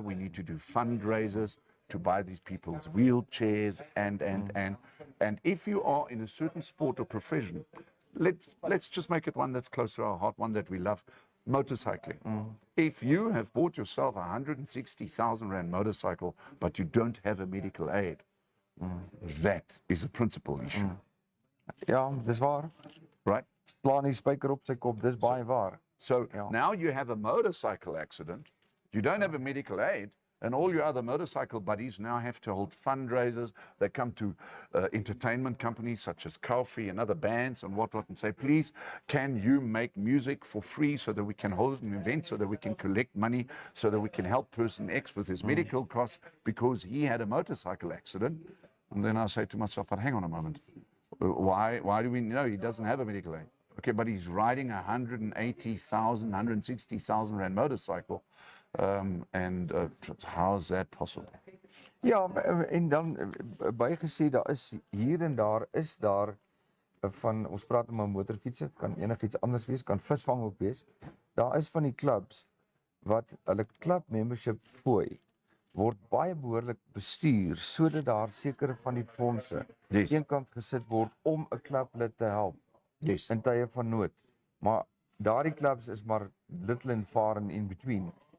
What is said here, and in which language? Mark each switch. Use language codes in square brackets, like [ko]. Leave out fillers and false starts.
[en] We need to do fundraisers to buy these people's wheelchairs and if you are in a certain sport or profession, let's just make it one that's close to our heart, one that we love. Motorcycling. If you have bought yourself a 160,000 Rand motorcycle, but you don't have a medical aid, that is a principal issue. [af] Ja, dis waar. [en] Right? [af] Slaan die spyker op sy kop, dis baie waar. [en] So now you have a motorcycle accident, you don't have a medical aid, and all your other motorcycle buddies now have to hold fundraisers. They come to entertainment companies such as Kaufeee and other bands and whatnot and say, please, can you make music for free so that we can hold an event, so that we can collect money, so that we can help person X with his medical costs because he had a motorcycle accident? And then I say to myself, but hang on a moment. Why do we know he doesn't have a medical aid? Okay, but he's riding a 180,000, 160,000 Rand motorcycle. And how's that possible? [af] Ja, en dan bygesê daar is hier en daar van ons praat om 'n motorfiets, kan enigiets anders wees, kan visvang ook wees. daar is van die clubs wat hulle club membership fooi word baie behoorlik bestuur sodat daar sekere van die fondse [en] Yes. [af] eenkant gesit word om 'n klublid te help [en] Yes. [af] in tye van nood. Maar daardie clubs is maar [en] little and far and in between.